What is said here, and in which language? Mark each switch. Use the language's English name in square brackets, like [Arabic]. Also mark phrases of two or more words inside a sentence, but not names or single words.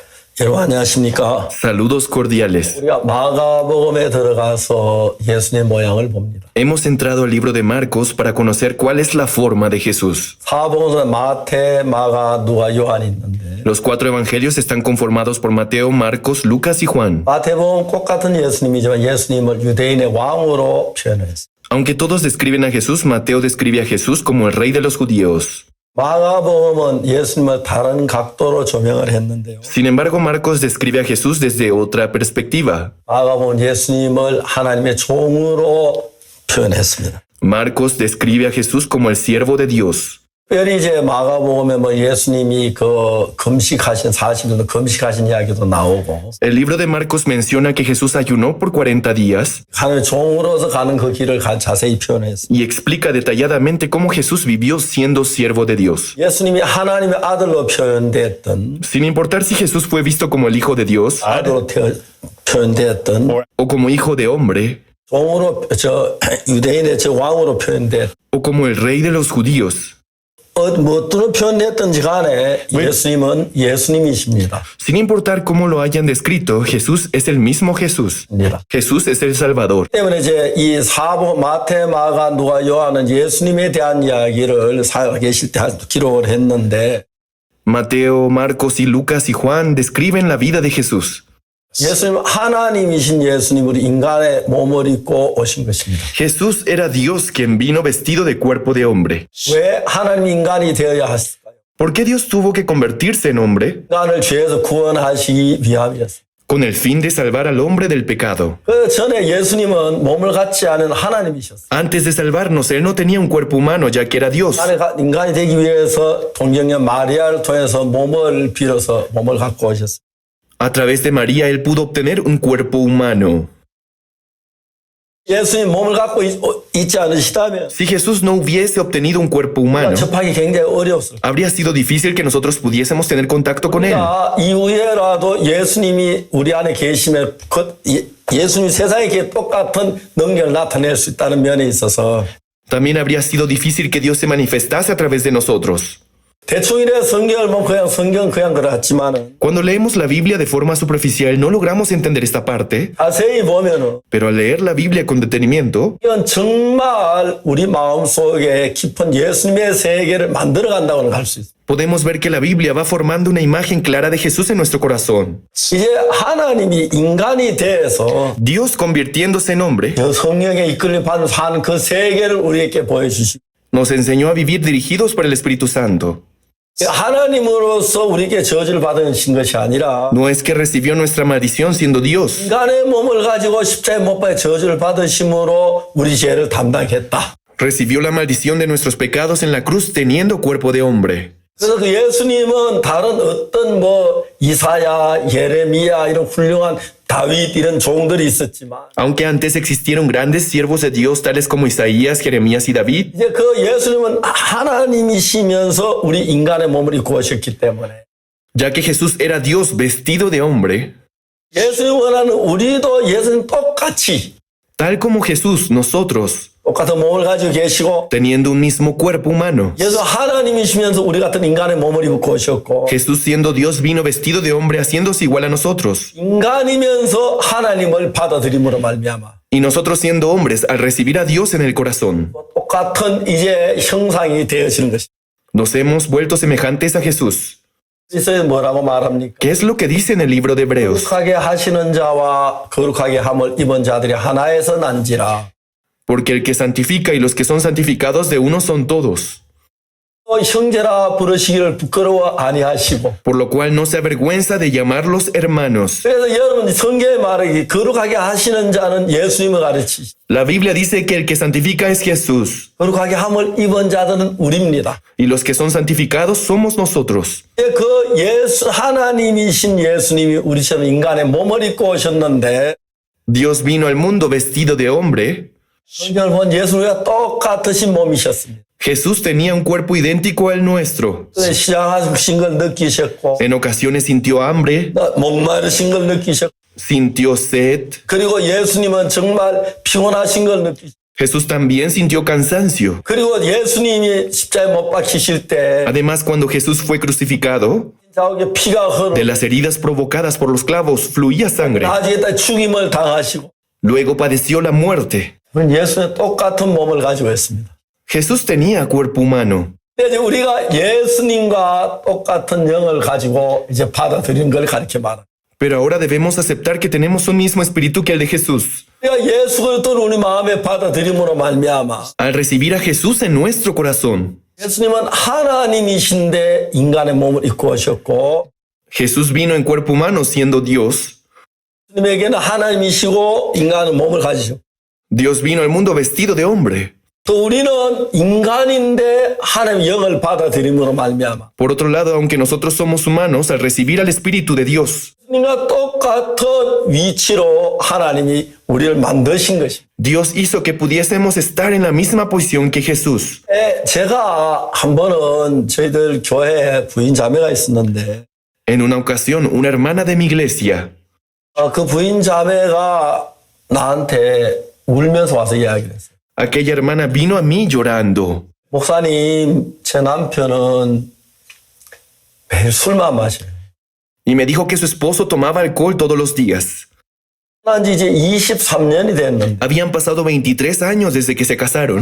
[Korean] 여러분 안녕하십니까? [Spanish] Saludos cordiales. [Korean] 우리가 마가복음에 들어가서 예수님의 모양을 봅니다. [Spanish] Hemos entrado al libro de Marcos para conocer cuál es la forma de Jesús. [Korean] 사복음서는 마태, 마가, 누가, 요한이 있는데 [Spanish] Los cuatro evangelios están conformados por Mateo, Marcos, Lucas y Juan. [Korean] 마태복음은 똑같은 예수님이지만 예수님을 유대인의 왕으로 표현했어요. [Spanish] Aunque todos describen a Jesús, Mateo describe a Jesús como el rey de los judíos. [Korean] 마가복음은 예수님을 다른 각도로 조명을 했는데요. [Spanish] Sin embargo, Marcos describe a Jesús desde otra perspectiva. [Korean] 마가복음은 예수님을 하나님의 종으로 표현했습니다. [Spanish] Marcos describe a Jesús como el siervo de Dios. [Korean] 특별히 이제 마가복음에 뭐 예수님이 금식하신 40일 금식하신 이야기도 나오고 [Spanish] El libro de Marcos menciona que Jesús ayunó por 40 días [Korean] 하나님의 종으로서 가는 그 길을 자세히 표현했어요. [Spanish] y explica detalladamente cómo Jesús vivió siendo siervo de Dios. [Korean] 예수님이 하나님의 아들로 표현됐던 [Spanish] Sin importar si Jesús fue visto como el Hijo de Dios [Korean] 아들로 표현됐던 [Spanish] o como hijo de hombre [Korean] 종으로 유대인의 왕으로 표현됐 [Spanish] o como el rey de los judíos. [Korean] 무엇으로 표현됐든지 간에 예수님은 예수님이십니다. [Spanish] Sin importar cómo lo hayan descrito, Jesús es el mismo Jesús. Jesús es el Salvador. [Korean] 때문에 이제 이 사복 마태, 마가, 누가, 요한은 예수님에 대한 이야기를 살아계실 때 기록을 했는데 [Spanish] Mateo, Marcos y Lucas y Juan describen la vida de Jesús. [Korean] 예수님 하나님이신 예수님으로 인간의 몸을 입고 오신 것입니다. [Spanish] Jesús era Dios quien vino vestido de cuerpo de hombre. [Korean] 왜 하나님 인간이 되어야 하실까요? [Spanish] ¿Por qué Dios tuvo que convertirse en hombre? [Korean] 인간을 죄에서 구원하시기 위함이었어요. [Spanish] Con el fin de salvar al hombre del pecado. [Korean] 그 전에 예수님은 몸을 갖지 않은 하나님이셨어요. [Spanish] Antes de salvarnos, Él no tenía un cuerpo humano, ya que era Dios. [Korean] 인간이 되기 위해서 동정녀 마리아를 통해서 몸을 빌어서 몸을 갖고 오셨어요. [Spanish] A través de María, Él pudo obtener un cuerpo humano. [Korean] 예수님 몸을 갖고 있지 않으시다면 [Spanish] Si Jesús no hubiese obtenido un cuerpo humano, [Korean] 접하기 굉장히 어려웠어요. [Spanish] habría sido difícil que nosotros pudiésemos tener contacto con Él. [Korean] 이후에라도 예수님이 우리 안에 계시면 예수님이 세상에 똑같은 능력을 나타낼 수 있다는 면에 있어서 [Spanish] También habría sido difícil que Dios se manifestase a través de nosotros. [Korean] 대충 이래 성경을 보면 성경 그냥 그렇지만은 [Spanish] Cuando leemos la Biblia de forma superficial, no logramos entender esta parte, [Korean] 자세히 보면은 [Spanish] pero al leer la Biblia con detenimiento, [Korean] 이건 정말 우리 마음속에 깊은 예수님의 세계를 만들어 간다고 할 수 있어요. [Spanish] podemos ver que la Biblia va formando una imagen clara de Jesús en nuestro corazón. [Korean] 이제 하나님이 인간이 돼서 [Spanish] Dios convirtiéndose en hombre, [Korean] 그 성령에 이끌림 받는 사는 그 세계를 우리에게 보여주시고 [Spanish] nos enseñó a vivir dirigidos por el Espíritu Santo. [Korean] 하나님으로서 우리에게 저주를 받으신 것이 아니라 [Spanish] No es que recibió nuestra maldición siendo Dios, [Korean] 인간의 몸을 가지고 십자가에 못 박혀 저주를 받으심으로 우리 죄를 담당했다. [Spanish] recibió la maldición de nuestros pecados en la cruz teniendo cuerpo de hombre. [Korean] 그래서 그 예수님은 다른 어떤 이사야, 예레미야 이런 훌륭한 다윗 이런 종들이 있었지만 [Spanish] Aunque antes existieron grandes siervos de Dios tales como Isaías, Jeremías y David, [Korean] 이제 그 예수님은 하나님이시면서 우리 인간의 몸을 입고 오셨기 때문에 [Spanish] ya que Jesús era Dios vestido de hombre, [Korean] 예수님 원하는 우리도 예수님 똑같이 [Spanish] tal como Jesús, nosotros, [Korean] 똑같은 몸을 가지고 계시고 [Spanish] teniendo un mismo cuerpo humano. [Korean] 예수 하나님이시면서 우리 같은 인간의 몸을 입고 오셨고 [Spanish] Jesús siendo Dios vino vestido de hombre haciéndose igual a nosotros. [Korean] 인간이면서 하나님을 받아들임으로 말미암아 [Spanish] Y nosotros siendo hombres al recibir a Dios en el corazón, [Korean] 똑같은 이제 형상이 되어지는 것입니다. [Spanish] nos hemos vuelto semejantes a Jesús. [Korean] 그래서 뭐라고 말합니까? [Spanish] ¿Qué es lo que dice en el libro de Hebreos? [Korean] 거룩하게 하시는 자와 거룩하게 함을 입은 자들이 하나에서 난지라. [Spanish] Porque el que santifica y los que son santificados de uno son todos. [Korean] 형제라 부르시기를 부끄러워 아니하시고. [Spanish] Por lo cual no se avergüenza de llamarlos hermanos. [Korean] 그래서 여러분 성경에 말하기 거룩하게 하시는 자는 예수님을 가르치시. [Spanish] La Biblia dice que el que santifica es Jesús. [Korean] 거룩하게 함을 입은 자들은 우리입니다. [Spanish] Y los que son santificados somos nosotros. [Korean] 그 하나님이신 예수님이 우리처럼 인간의 몸을 입고 오셨는데 [Spanish] Dios vino al mundo vestido de hombre. [Korean] 성경을 본 예수님과 똑같으신 몸이셨습니다. [Spanish] Jesús tenía un cuerpo idéntico al nuestro. [Korean] 시장하신 걸 느끼셨고 [Spanish] En ocasiones sintió hambre, [Korean] 목마르신 걸 느끼셨고 [Spanish] sintió sed. [Korean] 그리고 예수님은 정말 피곤하신 걸 느끼셨고 [Spanish] Jesús también sintió cansancio. [Korean] 그리고 예수님이 십자가에 못 박히실 때 [Spanish] Además, cuando Jesús fue crucificado, [Korean] 자욱에 피가 흐르고 [Spanish] De las heridas provocadas por los clavos fluía sangre. [Korean] 나중에 죽임을 당하시고 [Spanish] Luego padeció la muerte. [Korean] 예수의 똑같은 몸을 가지고 있습니다. [Spanish] Jesús tenía cuerpo humano. [Korean] 이제 우리가 예수님과 똑같은 영을 가지고 이제 받아들이는 걸 가르쳐 말합니다. [Spanish] Pero ahora debemos aceptar que tenemos un mismo espíritu que el de Jesús. [Korean] 우리가 예수 그리스도를 우리 마음에 받아들임으로 말미암아 [Spanish] Al recibir a Jesús en nuestro corazón, [Korean] 예수님은 하나님이신데 인간의 몸을 입고 오셨고 [Spanish] Jesús vino en cuerpo humano siendo Dios. [Korean] 예수님에게는 하나님이시고 인간의 몸을 가지셨고 [Spanish] Dios vino al mundo vestido de hombre. [Korean] 또 우리는 인간인데 하나님의 영을 받아들임으로 말미암아 [Spanish] Por otro lado, aunque nosotros somos humanos, al recibir al Espíritu de Dios, [Korean] 예수님과 똑같은 위치로 하나님이 우리를 만드신 것입니다. [Spanish] Dios hizo que pudiésemos estar en la misma posición que Jesús. [Korean] 제가 한 번은 저희들 교회에 부인 자매가 있었는데 [Spanish] En una ocasión, una hermana de mi iglesia, [Korean] 그 부인 자매가 나한테 울면서 와서 이야기를 했어요. [Spanish] aquella hermana vino a mí llorando. [Korean] 목사님, 제 남편은 매일 술만 마셔요. [Spanish] Y me dijo que su esposo tomaba alcohol todos los días. [Korean] 난지 이제 23년이 됐는데 [Spanish] Habían pasado 23 años desde que se casaron.